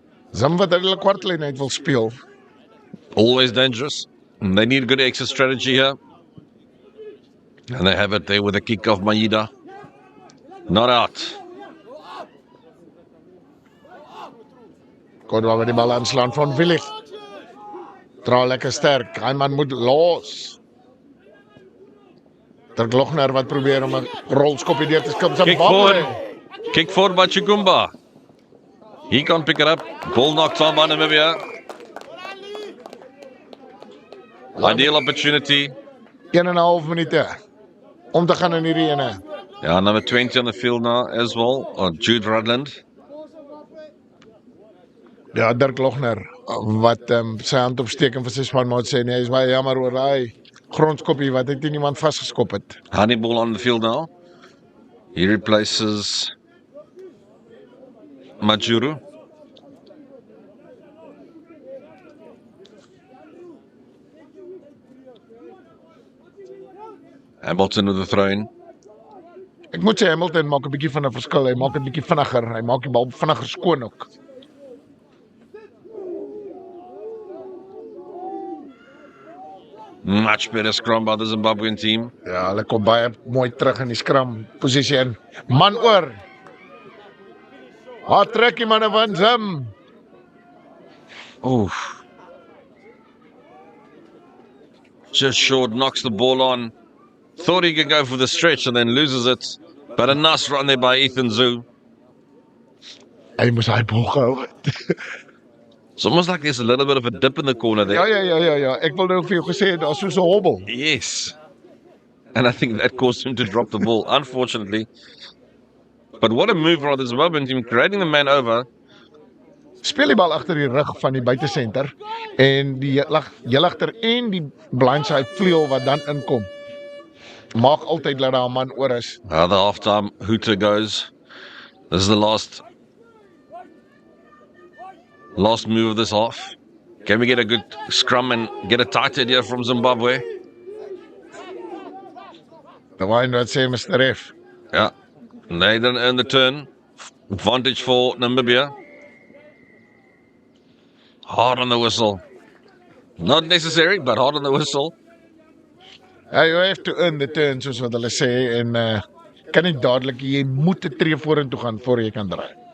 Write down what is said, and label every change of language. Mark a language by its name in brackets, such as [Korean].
[Afrikaans] Wat hulle kwartlyn uit wil speel. [English] Always dangerous. They need a good exit strategy here. And they have it there with a kick off Maida. Not out. [Afrikaans] Kodwa met die bal aanslaan van Willig. Dra lekker sterk. Hy man moet los. Dirk Lochner wat probeer om 'n rolskoppie deur te skop. [English] Kick forward by Chigumba. He can't pick it up. Ball knocked on by Namibia. Ideal opportunity. [Afrikaans] 1,5 minute om te gaan in hierdie ene. [English] Yeah, number 20 on the field now as well, or Jude Rudland. [Afrikaans] Ja, Dirk Lochner wat sy hand opsteek en vir sy spanmaat sê nee, hy is baie jammer oor daai grondskoppie wat hy teen iemand vasgeskop het. [English] Hannibal on the field now. He replaces Majuru. Hamilton with the throw-in. [Afrikaans] Ek moet sê Hamilton maak 'n bietjie van 'n verskil. Hy maak dit bietjie vinniger. Hy maak die bal vinniger skoon ook. [English] Much better scrum by the Zimbabwean team. [Afrikaans] Ja, hulle kom baie mooi terug in die skram posisie in. Man oor. Wat trek die manne van Zim? Oof. [English] Just short, knocks the ball on. Thought he could go for the stretch and then loses it. But a nice run there by Ethan Zoo. [Afrikaans] Hy moes hy bal gehou het. [English] It's almost like there's a little bit of a dip in the corner there. [Afrikaans] Ja. Ek wil nou vir jou gesê het, daar's so 'n hobbel. [English] Yes. And I think that caused him to drop the ball, unfortunately. But what a move by the Zimbabwean team, creating the man over. [Afrikaans] Speel die bal agter die rug van die buitesenter en die heligter en die blindside vleuel wat dan inkom. Maak altyd dat daar 'n man oor is. [English] The halftime hooter goes. This is the last move of this half. Can we get a good scrum and get a tight head here from Zimbabwe? The one [Afrikaans] wat sê [English] Mr. F. Yeah. They didn't earn the turn. Advantage for Namibia. Hard on the whistle. Not necessary, but hard on the whistle. You have to earn the turn, [Afrikaans] soos wat hulle sê, en kan nie dadelik, jy moet 'n tree vorentoe gaan voor jy kan draai.